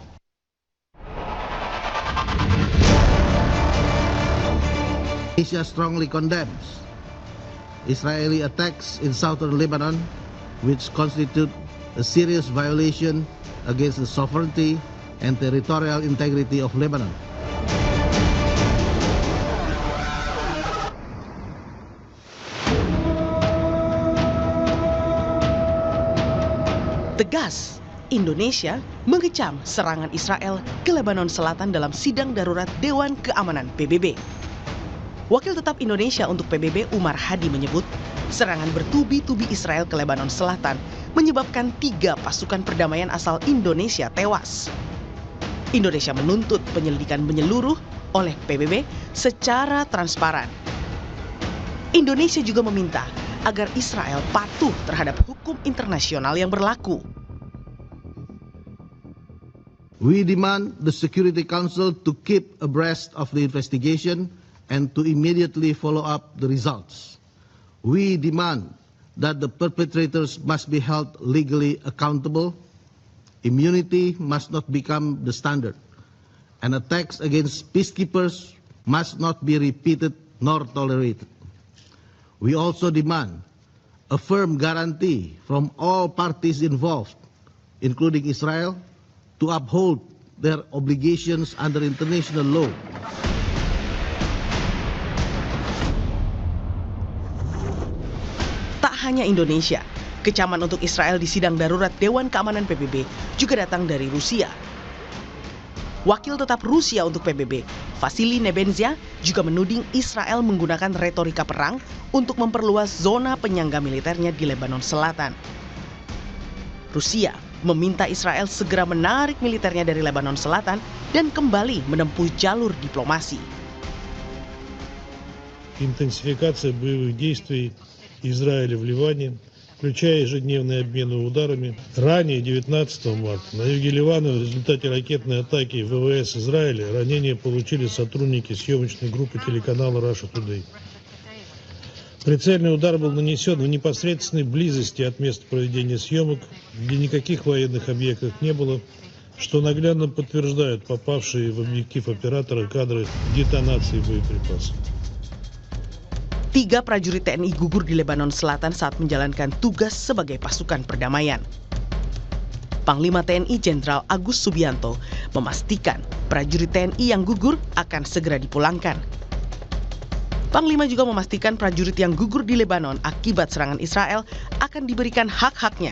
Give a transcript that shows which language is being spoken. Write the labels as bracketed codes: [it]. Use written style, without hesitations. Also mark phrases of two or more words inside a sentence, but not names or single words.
[en] Asia strongly condemns Israeli attacks in southern Lebanon, which constitute a serious violation against the sovereignty and territorial integrity of Lebanon. [id] Tegas, Indonesia mengecam serangan Israel ke Lebanon Selatan dalam sidang darurat Dewan Keamanan PBB. Wakil Tetap Indonesia untuk PBB Umar Hadi menyebut, serangan bertubi-tubi Israel ke Lebanon Selatan menyebabkan 3 pasukan perdamaian asal Indonesia tewas. Indonesia menuntut penyelidikan menyeluruh oleh PBB secara transparan. Indonesia juga meminta agar Israel patuh terhadap hukum internasional yang berlaku. [en] We demand the Security Council to keep abreast of the investigation and to immediately follow up the results. We demand that the perpetrators must be held legally accountable. Immunity must not become the standard, and attacks against peacekeepers must not be repeated nor tolerated. We also demand a firm guarantee from all parties involved, including Israel, to uphold their obligations under international law. [id] Tak hanya Indonesia, kecaman untuk Israel di sidang darurat Dewan Keamanan PBB juga datang dari Rusia. Wakil Tetap Rusia untuk PBB, Vasily Nebenzia, juga menuding Israel menggunakan retorika perang untuk memperluas zona penyangga militernya di Lebanon Selatan. Rusia meminta Israel segera menarik militernya dari Lebanon Selatan dan kembali menempuh jalur diplomasi. [ru] Интенсификация боевых действий Израиля в Ливане, включая ежедневные обмены ударами. Ранее, 19 марта, на юге Ливана в результате ракетной атаки ВВС Израиля ранения получили сотрудники съемочной группы телеканала Russia Today. Прицельный удар был нанесен в непосредственной близости от места проведения съемок, где никаких военных объектов не было, что наглядно подтверждают попавшие в объектив оператора кадры детонации боеприпасов. [id] 3 prajurit TNI gugur di Lebanon Selatan saat menjalankan tugas sebagai pasukan perdamaian. Panglima TNI Jenderal Agus Subianto memastikan prajurit TNI yang gugur akan segera dipulangkan. Panglima juga memastikan prajurit yang gugur di Lebanon akibat serangan Israel akan diberikan hak-haknya.